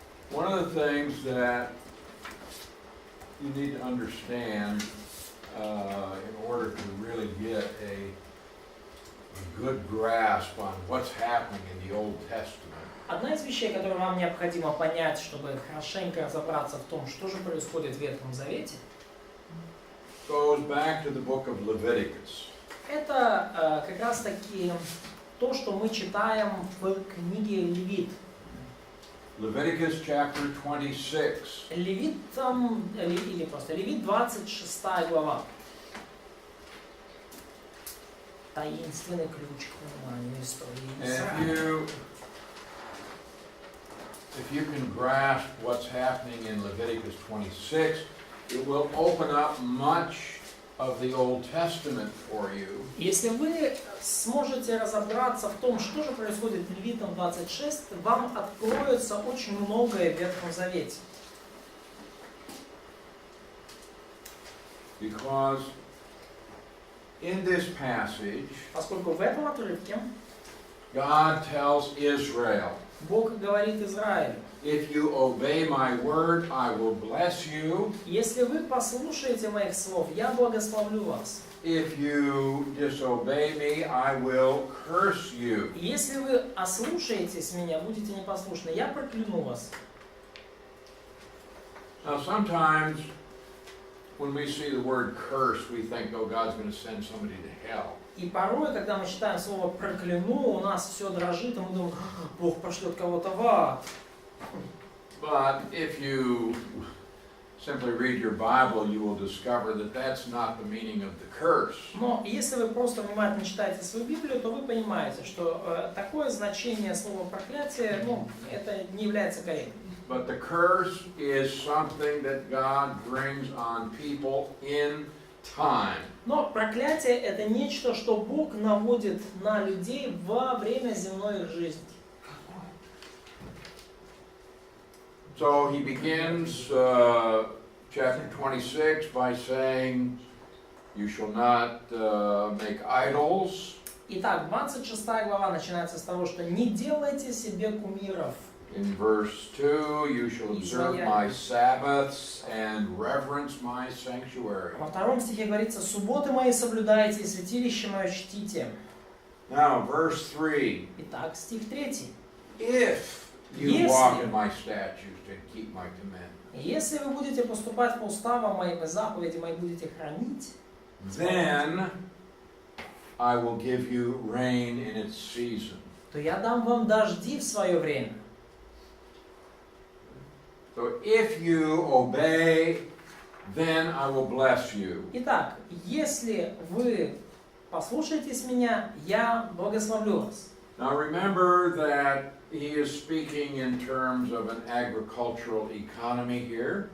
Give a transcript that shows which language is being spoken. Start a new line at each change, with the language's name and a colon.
English: One of the things that you need to understand in order to really get a good grasp on what's happening in the Old Testament.
Russian: Одна из вещей, которую вам необходимо понять, чтобы хорошенько разобраться в том, что же происходит в Ветхом Завете,
English: Goes back to the book of Leviticus.
Russian: это как раз таки то, что мы читаем в книге Левит.
English: Leviticus chapter 26.
Russian: Левит там, или просто Левит 26 глава. Таинственный ключ к пониманию истории Израиля.
English: If you can grasp what's happening in Leviticus 26, it will open up much of the Old Testament for you.
Russian: Если вы сможете разобраться в том, что же происходит в Левитам 26, вам откроется очень многое в Ветхом Завете.
English: Because in this passage,
Russian: Поскольку в этом отрывке
English: God tells Israel,
Russian: Бог говорит Израилю:
English: if you obey my word, I will bless you.
Russian: если вы послушаете моих слов, я благословлю вас.
English: If you disobey me, I will curse you.
Russian: Если вы ослушаетесь меня, будете непослушны, я прокляну вас.
English: Now sometimes when we see the word curse, we think, oh, God's going to send somebody to hell.
Russian: И порой, когда мы читаем слово «прокляну», у нас все дрожит, и мы думаем: Бог пошлет кого-то в ад.
English: But if you simply read your Bible, you will discover that that's not the meaning of the curse.
Russian: Но если вы просто внимательно читаете свою Библию, то вы понимаете, что такое значение слова «проклятие», это не является корректным.
English: But the curse is something that God brings on people in time.
Russian: Но проклятие — это нечто, что Бог наводит на людей во время земной их жизни.
English: So he begins chapter 26 by saying, you shall not make idols.
Russian: Итак, 26 глава начинается с того, что не делайте себе кумиров.
English: In verse 2, you shall observe my Sabbaths and reverence my sanctuary.
Russian: Во втором стихе говорится: «Субботы мои соблюдайте, и святилище мое чтите».
English: Now, verse 3.
Russian: Итак, стих 3.
English: If you walk in my statutes and keep my commandments,
Russian: Если вы будете поступать по уставам моим и заповеди мои будете хранить,
English: then I will give you rain in its season.
Russian: то я дам вам дожди в свое время.
English: So if you obey, then I will bless you.
Russian: Итак, если вы послушаетесь меня, я благословлю вас.
English: Now remember that he is speaking in terms of an agricultural economy here.